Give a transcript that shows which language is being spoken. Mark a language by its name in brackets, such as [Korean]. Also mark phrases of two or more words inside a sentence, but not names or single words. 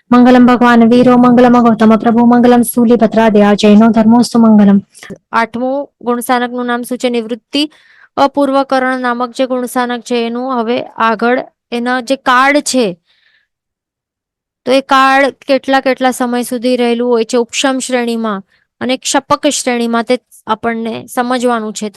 [Sanskrit] मंगलम भगवान वीरो मंगलम गौतम प्रभु मंगलम स्थूलिभद्रादया जैनो धर्मोस्तु मंगलम। [Gujarati] 8મું ગુણસ્થાનકનું નામ શું છે? નિવૃત્તિ અપૂર્વકરણ નામક જે ગુણસ્થાનક છે એનું હવે આગળ એના જે કાળ છે તો એ કાળ કેટલા કેટલા સમય સુધી રહેલું હોય છે ઉપશમ શ્રેણીમાં અને ક્ષપક શ્રેણીમાં તે આપણને સમજવાનું છે.